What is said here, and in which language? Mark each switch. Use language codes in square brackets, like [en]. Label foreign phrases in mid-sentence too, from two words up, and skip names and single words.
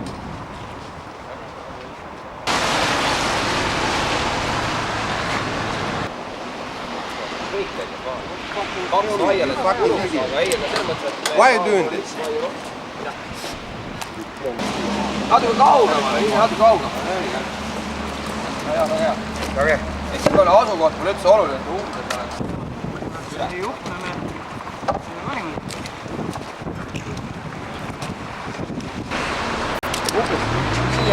[et] Kõik teid kohal. Kaks aialet. [en] Why are you doing this? [et] Natuke kaugemale, natuke kaugemale. Väga hea. Väga hea. Lihtsalt oli asukoht mul üldse oluline, et umbes oleks. Ei juhtame. Siin valime. Umbes. Siia.